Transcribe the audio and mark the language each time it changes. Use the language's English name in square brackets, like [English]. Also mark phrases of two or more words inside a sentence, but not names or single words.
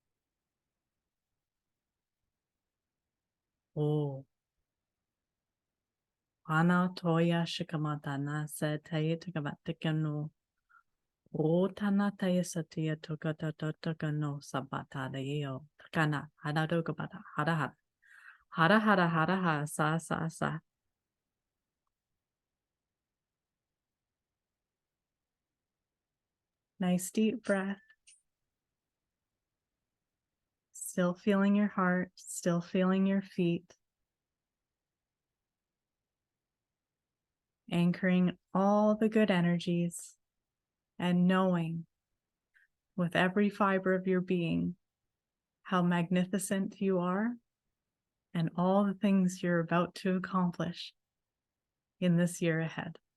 [English] Oh, ana toya shikamatana se taye tukamatikano. Oh, tana taye satia tukatatakano sabata de yo. Takana, hada dokabata, hada hada. Hada hada hada ha, sa sa sa. Nice deep breath. Still feeling your heart, still feeling your feet. Anchoring all the good energies and knowing with every fiber of your being how magnificent you are and all the things you're about to accomplish in this year ahead.